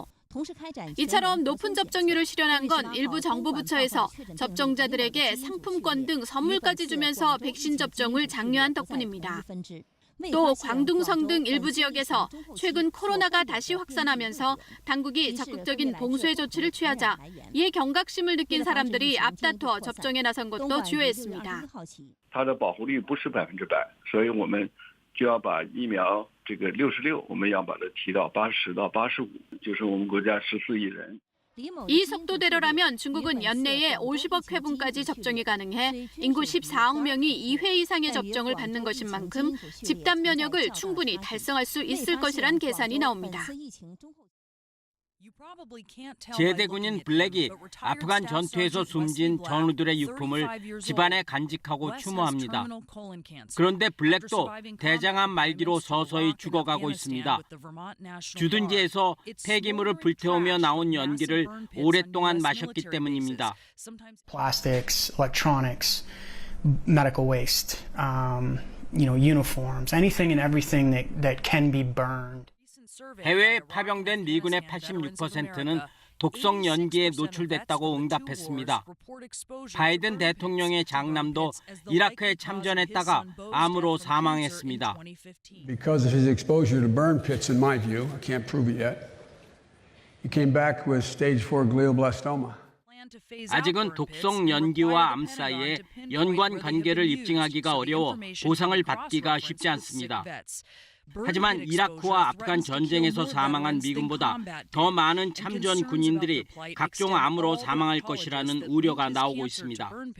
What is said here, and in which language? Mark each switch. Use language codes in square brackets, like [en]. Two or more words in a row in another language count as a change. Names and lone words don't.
[ko] 이처럼 높은 접종률을 실현한 건 일부 정부 부처에서 접종자들에게 상품권 등 선물까지 주면서 백신 접종을 장려한 덕분입니다. 또 광둥성 등 일부 지역에서 최근 코로나가 다시 확산하면서 당국이 적극적인 봉쇄 조치를 취하자 이에 경각심을 느낀 사람들이 앞다퉈 접종에 나선 것도 주요했습니다. [zh] 它的保护率不是100%，所以我们就要把疫苗这个66，我们要把它提到80到85，就是我们国家14亿人。 [ko] 이 속도대로라면 중국은 연내에 50억 회분까지 접종이 가능해 인구 14억 명이 2회 이상의 접종을 받는 것인 만큼 집단 면역을 충분히 달성할 수 있을 것이란 계산이 나옵니다. 제대군인 블랙이 아프간 전투에서 숨진 전우들의 유품을 집안에 간직하고 추모합니다. 그런데 블랙도 대장암 말기로 서서히 죽어가고 있습니다. 주둔지에서 폐기물을 불태우며 나온 연기를 오랫동안 마셨기 때문입니다. [en] Plastics, electronics, medical waste, uniforms, anything and everything that can be burned. [ko] 해외에 파병된 미군의 86%는 독성 연기에 노출됐다고 응답했습니다. 바이든 대통령의 장남도 이라크에 참전했다가 암으로 사망했습니다. [en] Because of his exposure to burn pits, in my view, I can't prove it yet. He came back with stage 4 glioblastoma. [ko] 아직은 독성 연기와 암 사이에 연관 관계를 입증하기가 어려워 보상을 받기가 쉽지 않습니다. 하지만 이라크와 아프간 전쟁에서 사망한 미군보다 더 많은 참전 군인들이 각종 암으로 사망할 것이라는 우려가 나오고 있습니다.